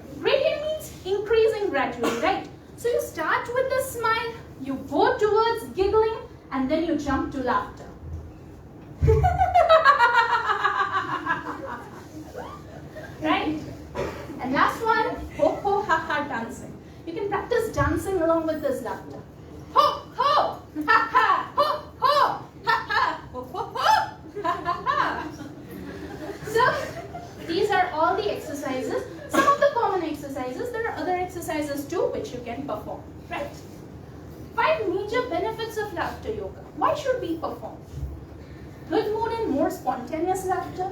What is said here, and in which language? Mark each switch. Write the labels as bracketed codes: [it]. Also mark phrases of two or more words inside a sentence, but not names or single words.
[en] Gradient means increasing gradually, right? So you start with the smile, you go towards giggling, and then you jump to laughter. Right? And last one, ho ho ha ha dancing. You can practice dancing along with this laughter. Ho ho ha ha ho ho ha ha ho ho ho ha ha ha. So these are all the exercises. Some of the common exercises. There are other exercises too which you can perform. Right? 5 major benefits of laughter yoga. Why should we perform? Good mood and more spontaneous laughter.